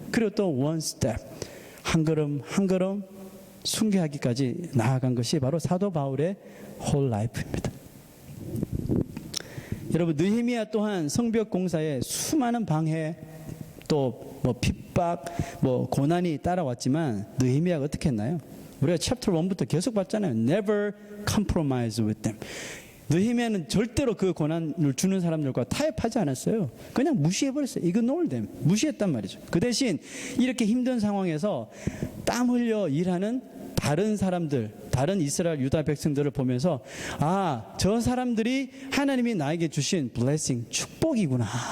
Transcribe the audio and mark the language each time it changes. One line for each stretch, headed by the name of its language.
Korean: 그리고 또
English: one step,
Korean: 한 걸음 한 걸음 순교하기까지 나아간 것이 바로 사도 바울의
English: whole life
Korean: 입니다. 여러분, 느헤미야 또한 성벽 공사에 수많은 방해, 또 뭐 핍박, 뭐 고난이 따라왔지만 느헤미야가 어떻게 했나요? 우리가 챕터 1부터 계속 봤잖아요.
English: Never compromise with them.
Korean: 느헤미야는 절대로 그 고난을 주는 사람들과 타협하지 않았어요. 그냥 무시해버렸어요.
English: ignore them.
Korean: 무시했단 말이죠. 그 대신 이렇게 힘든 상황에서 땀 흘려 일하는 다른 사람들, 다른 이스라엘 유다 백성들을 보면서 저 사람들이 하나님이 나에게 주신 blessing, 축복이구나.